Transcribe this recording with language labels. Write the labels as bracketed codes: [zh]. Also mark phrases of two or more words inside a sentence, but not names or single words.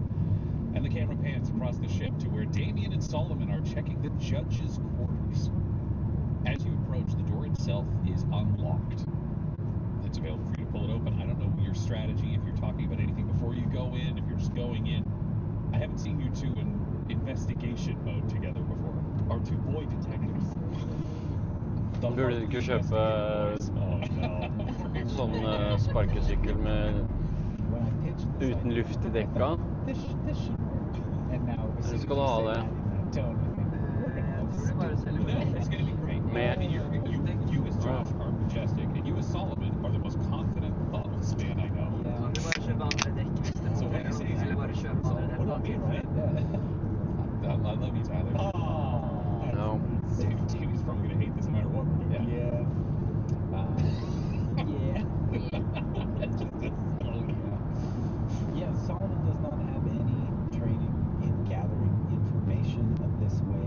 [en] And the camera pans across the ship to where Damien and Solomon are checking the judge's quarters. As you approach, the door itself is unlocked. It's available for you to pull it open. I don't know your strategy, if you're talking about anything before you go in, if you're just going in. I haven't seen you two in investigation mode together before. Our two boy detectives. [no] Burde du ikke kjøpe sånn sparkesykkel med uten luft I dekka? Eller skal du ha det? Jeg tror det bare selger [en] No, it's going to be great. Man. You as Josh are majestic, and you as Solomon are the most confident, thoughtless man I know. [no] Kan du bare kjøpe andre dekk hvis det [en] So [no] må [en] what you say is [no] eller bare kjøpe andre dekk? [en] what about me, right? I love you, Tyler. Oh, No. Davey's probably going to hate this no matter what we're doing. Yeah. Yeah, Solomon does not have any training in gathering information of this way.